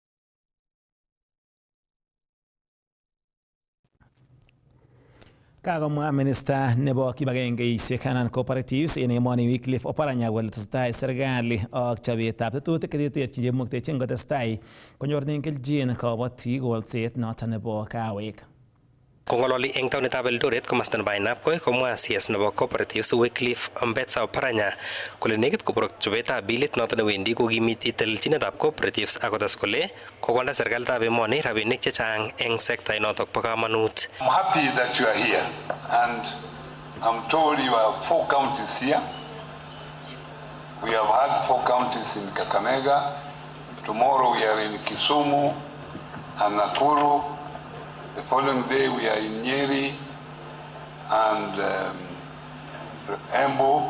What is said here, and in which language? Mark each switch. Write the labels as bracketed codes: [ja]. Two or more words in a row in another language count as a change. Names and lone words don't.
[kln] Kakomwa minister nebo kibagengeisiek anan cooperatives en emoni Wycliffe Oparanya kole tesetai serikali ak chobetab tetutik cheterterchin chemuktechin kotestai konyornen kelchin kabotik kolset noton nebo kawek. Kongololi eng taonitab Eldoret komasta nebo Ainabkoi komwa CS nebo Cooperatives Wycliffe Mbetsa Oparanya kole nekit koborok chobetab bilit noton newendi kokimiti telelchinetab cooperatives akotes kole kokonde serikalitab emoni rabinik chechang eng sekta inotok bo kamanut. [en] I'm happy that you are here and I'm told you have 4 counties here. We have had 4 counties in Kakamega. Tomorrow we are in Kisumu and Nakuru. The following day we are in Nyeri and Embu.